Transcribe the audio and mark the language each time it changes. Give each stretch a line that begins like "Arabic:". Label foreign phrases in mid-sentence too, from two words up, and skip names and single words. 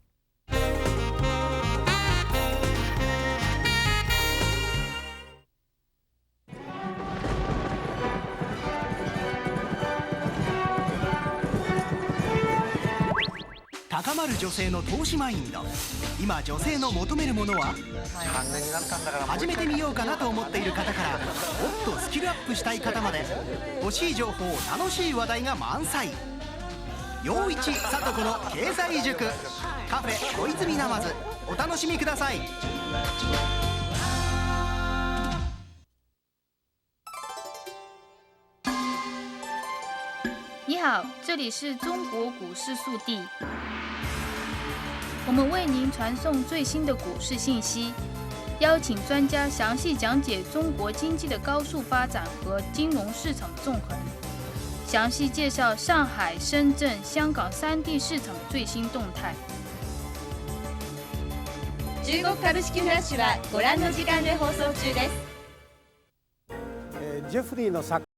Japanese: 「高まる女性の投資マインド」今女性の求めるものは始めてみようかなと思っている方からもっとスキルアップしたい方まで欲しい情報楽しい話題が満載陽一さと子の経済塾カフェ小泉ナマズお楽しみください。
Chinese: 你好，这里是中国股市速递。我们为您传送最新的股市信息，邀请专家详细讲解中国经济的高速发展和金融市场纵横，详细介绍上海、深圳、香港3地市場最新動態。
Japanese: 中国株式フラッシュはご覧の時間で放送中です。ジェフリーの作